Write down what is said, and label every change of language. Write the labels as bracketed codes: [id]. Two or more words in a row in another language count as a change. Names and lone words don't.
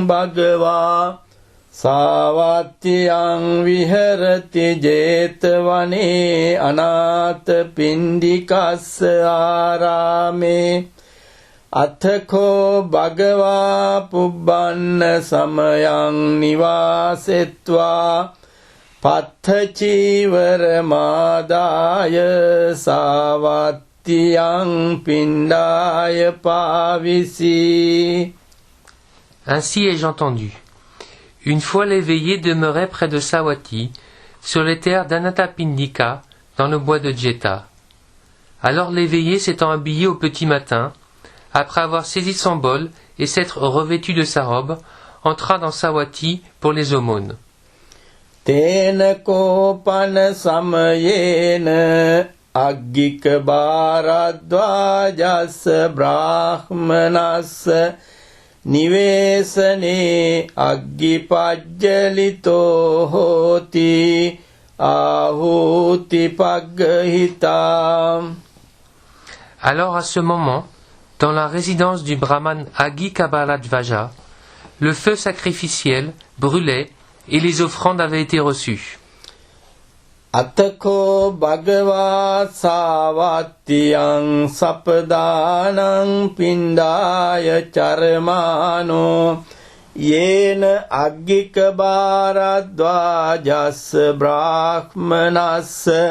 [pi] bhagava savattiyaṁ viharati jetavane anatha pindikassa ārāme athako bhagava pubbanna samayang nivasetva pathachivara madaya savattiyaṁ pindaya pavisi. [fr] Ainsi ai-je entendu. Une fois l'éveillé demeurait près de Savatthi, sur les terres d'Anathapindika, dans le bois de Jeta. Alors l'éveillé s'étant habillé au petit matin, après avoir saisi son bol et s'être revêtu de sa robe, entra dans Savatthi pour les aumônes. [pi] Tena kopana samayena aggika bharadvajas brahmanas nivesane aggipajjalito hoti ahuti paggahita. [fr] Alors à ce moment, dans la résidence du brahman Aggikabharadvaja, le feu sacrificiel brûlait et les offrandes avaient été reçues. [pi] Atako bhagava savattiyaṁ sapadānaṁ pindāya charamano yena aggika bharadvajas brahmanas